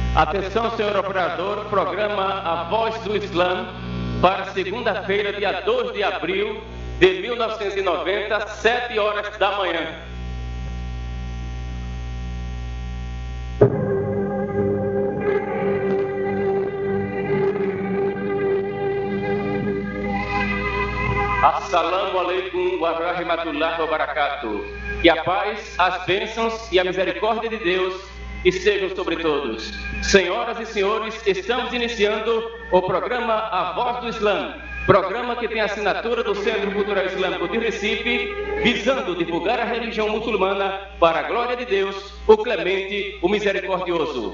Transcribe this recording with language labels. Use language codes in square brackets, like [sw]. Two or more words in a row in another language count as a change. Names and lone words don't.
[pt] Atenção, senhor operador, programa A Voz do Islã para segunda-feira, dia 2 de abril de 1990, 7 horas da manhã. [ar] السلام عليكم ورحمة الله وبركاته. [pt] Que a paz, as bênçãos e a misericórdia de Deus estejam sobre todos. Senhoras e senhores, estamos iniciando o programa A Voz do Islã, programa que tem a assinatura do Centro Cultural Islâmico de Recife, visando divulgar a religião muçulmana para a glória de Deus, o Clemente, o Misericordioso.